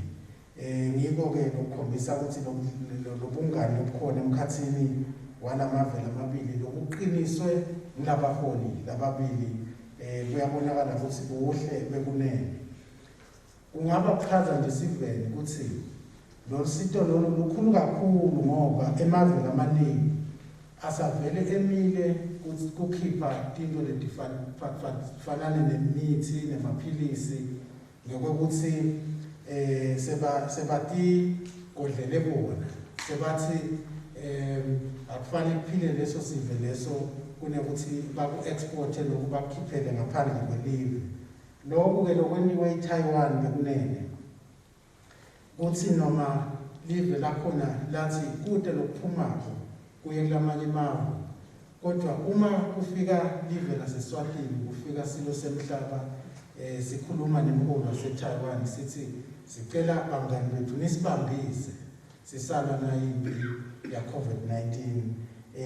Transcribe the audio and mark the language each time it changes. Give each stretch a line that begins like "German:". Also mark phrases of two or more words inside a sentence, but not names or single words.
Swati: Ngiko-ke lokukhombisa ukuthi lobungani obukhona emkhathini walamavele amabili lokuqiniswe ngilabaholi lababili kuyabonakala ukuthi buhle bekunene. kungabachaza nje sivele ukuthi lo sito lolu lukhulu kakhulu ngoba emazweni amaningi asavele emile kukhipha into letifanana nemithi nemaphilisi ngokuthi sebati kodlele bona sebathi akufanele kuphile leso sive leso kunokuthi baku-exporte lokhu bakukhiphele ngaphandle kwelive. Lokhu-ke lokweniwe eTaiwan bekunene kuthi noma live lakhona lathi kude lokuphumako kuye kulamanye amazwe, kodwa uma kufika live laseSwatini kufika silo semhlaba sikhuluma nemholo waseTaiwan sithi sicela bangani bethu nisibambise sisalwa nayimpi ya COVID-19.